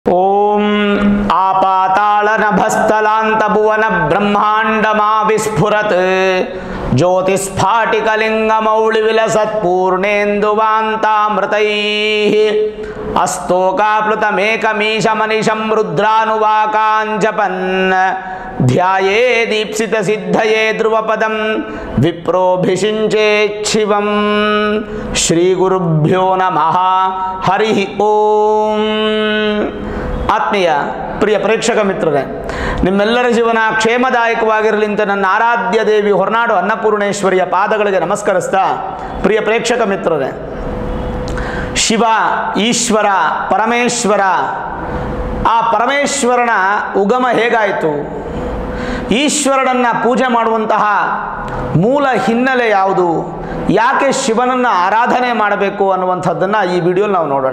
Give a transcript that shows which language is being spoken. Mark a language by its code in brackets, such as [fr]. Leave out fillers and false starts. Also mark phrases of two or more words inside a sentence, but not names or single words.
[sa] ओम आपाताल नभस्थलांत भुवन ब्रह्मांडमा विस्फुरत ज्योतिस्फाटिकलिंगमौळि विलसत्पूर्णेन्दुवान्तामृतैः अस्तोकाप्लुतमेकमीशमनिशं रुद्रानुवाकाञ्जपन् ध्याये दीप्सित सिद्धये ध्रुवपदं विप्रोभिषिञ्चेच्छिवं श्री गुरुभ्यो नमः हरि ओम। [kn] ಆತ್ಮೀಯ ಪ್ರಿಯ ಪ್ರೇಕ್ಷಕ ಮಿತ್ರರೇ, ನಿಮ್ಮೆಲ್ಲರ ಜೀವನ ಕ್ಷೇಮದಾಯಕವಾಗಿರಲಿ ಅಂತ ನನ್ನ ಆರಾಧ್ಯ ದೇವಿ ಹೊರನಾಡು ಅನ್ನಪೂರ್ಣೇಶ್ವರಿಯ ಪಾದಗಳಿಗೆ ನಮಸ್ಕರಿಸ್ತಾ, ಪ್ರಿಯ ಪ್ರೇಕ್ಷಕ ಮಿತ್ರರೇ, ಶಿವ ಈಶ್ವರ ಪರಮೇಶ್ವರ, ಆ ಪರಮೇಶ್ವರನ ಉಗಮ ಹೇಗಾಯಿತು, ಈಶ್ವರನನ್ನು ಪೂಜೆ ಮಾಡುವಂತಹ ಮೂಲ ಹಿನ್ನೆಲೆ ಯಾವುದು, ಯಾಕೆ ಶಿವನನ್ನು ಆರಾಧನೆ ಮಾಡಬೇಕು ಅನ್ನುವಂಥದ್ದನ್ನು ಈ ವಿಡಿಯೋಲಿ ನಾವು ನೋಡೋಣ.